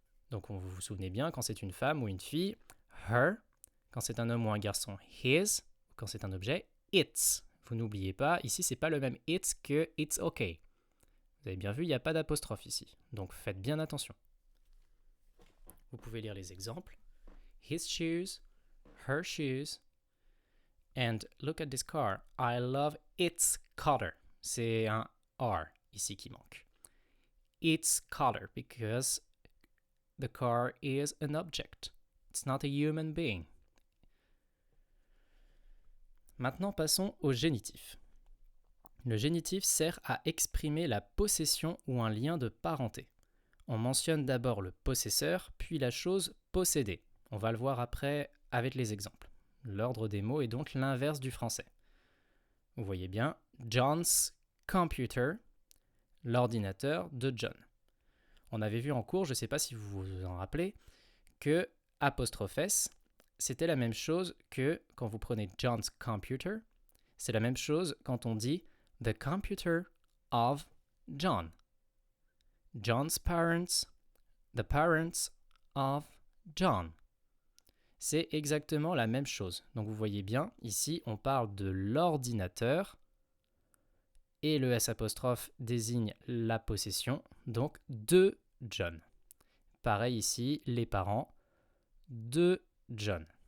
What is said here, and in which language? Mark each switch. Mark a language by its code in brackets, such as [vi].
[fr] Donc vous vous souvenez bien, quand c'est une femme ou une fille, her, quand c'est un homme ou un garçon, his, quand c'est un objet, its. Vous n'oubliez pas, ici c'est pas le même it's que it's okay. Vous avez bien vu, il n'y a pas d'apostrophe ici. Donc faites bien attention. Vous pouvez lire les exemples. [en] His shoes, her shoes, and look at this car. I love its color. [fr] C'est un R ici qui manque. [en] Its color, because the car is an object. It's not a human being. [fr] Maintenant, passons au génitif. Le génitif sert à exprimer la possession ou un lien de parenté. On mentionne d'abord le possesseur, puis la chose possédée. On va le voir après avec les exemples. L'ordre des mots est donc l'inverse du français. Vous voyez bien, [en] John's computer, [fr] l'ordinateur de John. On avait vu en cours, je ne sais pas si vous vous en rappelez, que apostrophe S, c'était la même chose que quand vous prenez [en] John's computer, [fr] c'est la même chose quand on dit [en] the computer of John. John's parents, the parents of John. [fr] C'est exactement la même chose. Donc vous voyez bien, ici on parle de l'ordinateur et le S' désigne la possession, donc de John. Pareil ici, les parents de John.